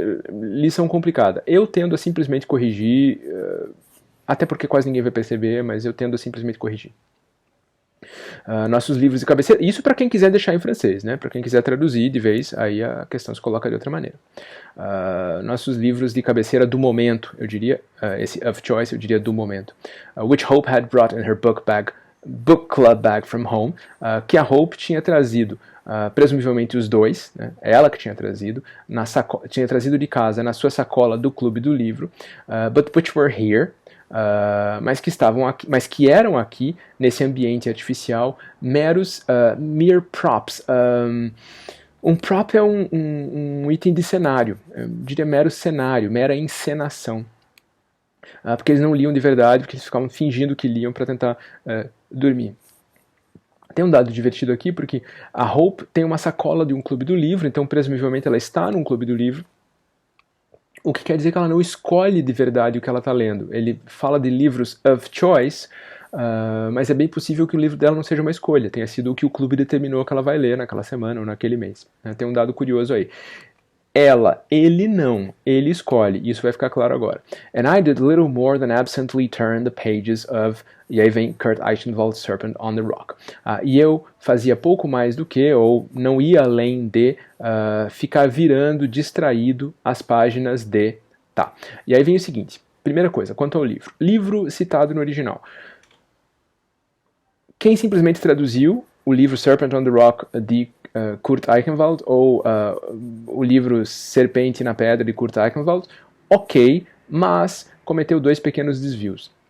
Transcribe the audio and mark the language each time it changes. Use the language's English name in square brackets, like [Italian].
[Portuguese] Lição complicada. Eu tendo a simplesmente corrigir, até porque quase ninguém vai perceber, mas eu tendo a simplesmente corrigir. Nossos livros de cabeceira, isso para quem quiser deixar em francês, né? Para quem quiser traduzir de vez, aí a questão se coloca de outra maneira. Nossos livros de cabeceira do momento, eu diria, esse of choice, eu diria do momento. [English] Which Hope had brought in her book club bag from home, [Portuguese] que a Hope tinha trazido, presumivelmente os dois, né? Ela que tinha trazido, tinha trazido de casa na sua sacola do clube do livro, [English] but which were here, [Portuguese] mas que eram aqui nesse ambiente artificial meros [English] mere props. [Portuguese] Um prop é um item de cenário, eu diria mero cenário, mera encenação, porque eles não liam de verdade, porque eles ficavam fingindo que liam para tentar dormir. Tem um dado divertido aqui, porque a Hope tem uma sacola de um clube do livro, então presumivelmente ela está num clube do livro, o que quer dizer que ela não escolhe de verdade o que ela está lendo. Ele fala de livros of choice, mas é bem possível que o livro dela não seja uma escolha, tenha sido o que o clube determinou que ela vai ler naquela semana ou naquele mês. Tem um dado curioso aí. Ele não, ele escolhe, isso vai ficar claro agora. [English] And I did little more than absently turn the pages of, [Portuguese] e aí vem [English] Kurt Eichenwald's Serpent on the Rock. [Portuguese] E eu fazia pouco mais do que, ou não ia além de, ficar virando distraído as páginas de... Tá, e aí vem o seguinte, primeira coisa, quanto ao livro. Livro citado no original. Quem simplesmente traduziu o livro Serpent on the Rock de Kurt Eichenwald ou o livro Serpente na Pedra de Kurt Eichenwald, ok, mas cometeu 2 pequenos desvios.